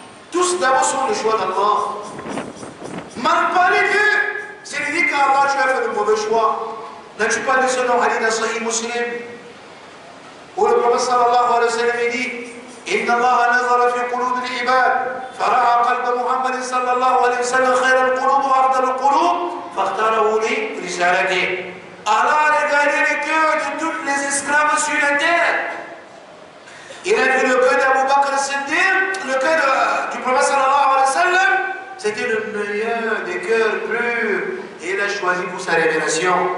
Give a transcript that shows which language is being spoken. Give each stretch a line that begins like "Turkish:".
French: Tous d'abord sont les choix d'Allah. Mal parler d'eux, c'est dire qu'Allah, tu as fait le mauvais choix. N'as-tu pas lu ce nom hadith dans Sahih Muslim? Où le prophète sallallahu alayhi wa sallam dit
Arabic: إن الله نظر في قلوب العباد فرأى قلب محمد صلى الله عليه وسلم خير القلوب وأفضل القلوب فاختاره لرسالته.
French: Allah a regardé le cœur de tous les esclaves sur la terre. Il a vu le cœur d'Abu Bakr al-Siddiq, le cœur du prophète sallallahu alayhi wa sallam. C'était le meilleur des cœurs purs. Et il a choisi pour sa révélation.